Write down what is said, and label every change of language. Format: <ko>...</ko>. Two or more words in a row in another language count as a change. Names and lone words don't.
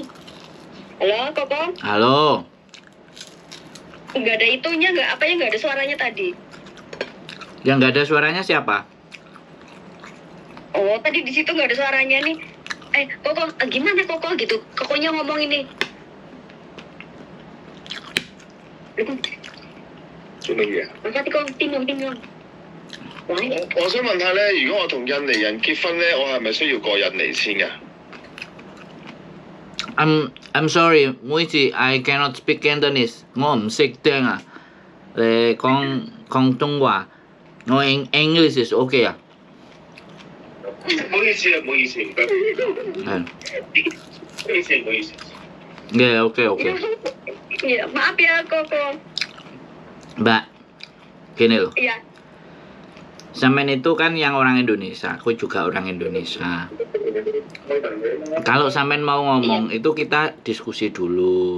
<id>Halo, Koko? Halo. Nggak ada itunya, nggak ada suaranya tadi. Yang nggak ada suaranya siapa? Oh, tadi di situ nggak ada suaranya nih. Koko, gimana Koko gitu? Kokonya ngomong ini.</id> <yue>做乜嘢啊？我想問下咧，如果我同印尼人結婚咧，我係咪需要過印尼先㗎？</yue> <en>I'm sorry，妹子 I cannot speak Cantonese，</en> <yue>我唔識聽啊。你講廣東話，我</yue> <en>English is OK</en> <yue>啊。唔好意思啊，唔好意思，唔該。係。唔好意思，唔好意思。</yue> <en>Yeah, okay.</en> <id>Ya, maaf ya Koko. Mbak, gini loh. Iya. Sampean itu kan yang orang Indonesia, aku juga orang Indonesia. Kalau sampean mau ngomong itu kita diskusi dulu.</id>